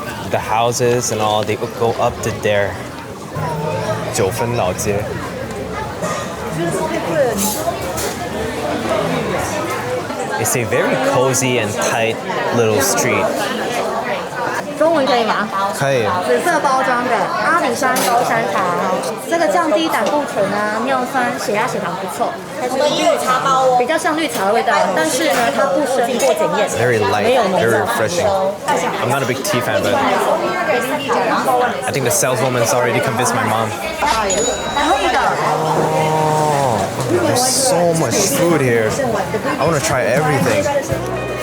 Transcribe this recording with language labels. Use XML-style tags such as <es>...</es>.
<en>The houses and all, they go up to there. Jiufen Laojie. It's a very cozy and tight little street.</en> <zh>中文可以吗？可以。紫色包装的阿里山高山茶，这个降低胆固醇啊、尿酸、血压、血糖不错。它是绿茶包哦，比较像绿茶的味道，但是呢，它不深过检验，</zh> <en>Very light,</en> <zh>没有浓</zh> <en>very</en> <zh>稠。</zh> <en>refreshing. I'm not a big tea fan, but I think the saleswoman's already convinced my mom. Oh, there's so much food here. I want to try everything.</en>